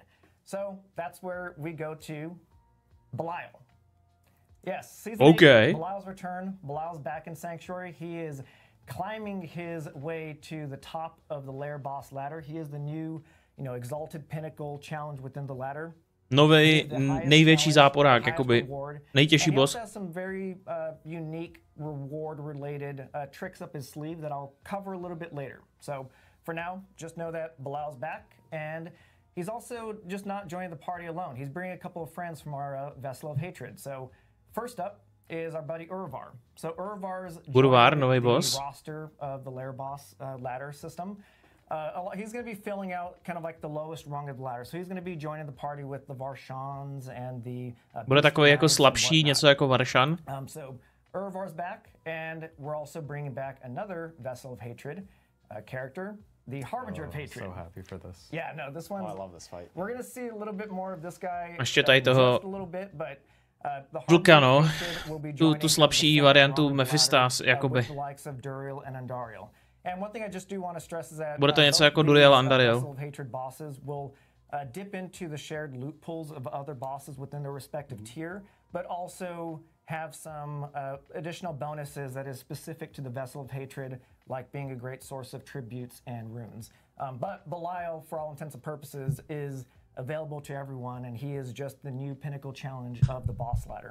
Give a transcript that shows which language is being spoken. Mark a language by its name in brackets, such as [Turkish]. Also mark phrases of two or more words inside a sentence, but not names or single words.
[English] So that's where we go to Belial. Yes, Season 8, Belial's return. Belial's back in Sanctuary. He is climbing his way to the top of the lair boss ladder. He is the new, exalted pinnacle challenge within the ladder. [Czech] Nový největší záporák, jakoby nejtěžší boss. [English] He has some very unique reward-related tricks up his sleeve that I'll cover a little bit later. So for now, just know that Belial's back, and he's also just not joining the party alone. He's bringing a couple of friends from our Vessel of Hatred. So first up is our buddy Urvar. So Urvar's joining the roster of the lair boss ladder system. He's going to be filling out kind of like the lowest rung of the ladder. So he's going to be joining the party with the Varshans and the... [Czech] Bude takový jako slabší, něco jako Varshan. [English] So Urvar's back, and we're also bringing back another Vessel of Hatred character, the Harbinger of Hatred. I'm so happy for this. Yeah, no, this one... I love this fight. We're going to see a little bit more of this guy [Czech] ještě tady toho [English] a little bit, but [Czech] Vlka, tu slabší variantu Mephistas, jakoby. [English] With the likes of Duriel and Andariel. And one thing I just do want to stress is that [Czech] bude to něco jako [English] both Duriel these, Andariel. Vessel of Hatred bosses will dip into the shared loot pools of other bosses within their respective tier, but also have some additional bonuses that is specific to the Vessel of Hatred, like being a great source of tributes and runes. But Belial, for all intents and purposes, is available to everyone, and he is just the new pinnacle challenge of the boss ladder.